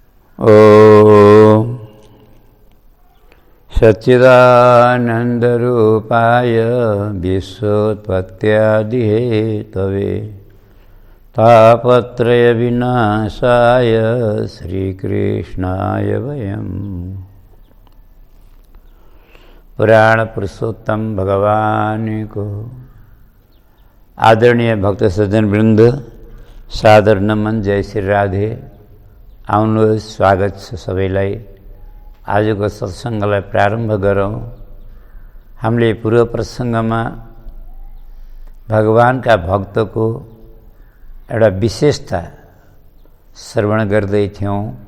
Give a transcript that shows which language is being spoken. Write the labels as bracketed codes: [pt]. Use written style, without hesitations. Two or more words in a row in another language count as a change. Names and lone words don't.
[sa] ॐ सच्चिदानन्दरूपाय विश्वोत्पत्त्यादिहेतवे तापत्रयविनाशाय श्रीकृष्णाय वयम्। [hi] पुराण पुरुषोत्तम भगवान को आदरणीय भक्त सज्जन वृंद सादर नमन। जय श्री राधे। [ne] आउनुहोस्, स्वागत छ सबैलाई। आजको सत्सङ्गलाई प्रारम्भ गरौँ। हामीले पूर्व प्रसङ्गमा भगवानका भक्तको एउटा विशेषता श्रवण गर्दै थियौँ।